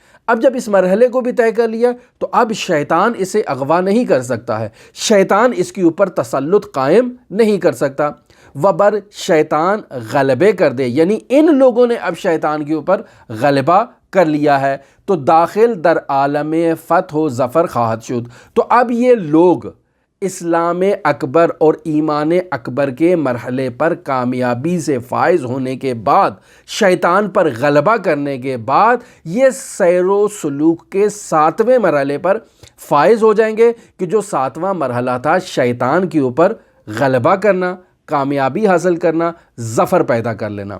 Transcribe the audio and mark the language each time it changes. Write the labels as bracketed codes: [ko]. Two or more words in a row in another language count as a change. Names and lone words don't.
[ur] اب جب اس مرحلے کو بھی طے کر لیا تو اب شیطان اسے اغوا نہیں کر سکتا ہے، شیطان اس کے اوپر تسلط قائم نہیں کر سکتا۔ [fa] وبر شیطان غلبے کر دے، [ur] یعنی ان لوگوں نے اب شیطان کے اوپر غلبہ کر لیا ہے، تو [fa] داخل در عالم فتح و ظفر خواہد شد۔ [ur] تو اب یہ لوگ اسلام اکبر اور ایمان اکبر کے مرحلے پر کامیابی سے فائز ہونے کے بعد، شیطان پر غلبہ کرنے کے بعد، یہ سیر و سلوک کے 7ویں مرحلے پر فائز ہو جائیں گے کہ جو 7واں مرحلہ تھا شیطان کے اوپر غلبہ کرنا، کامیابی حاصل کرنا، ظفر پیدا کر لینا۔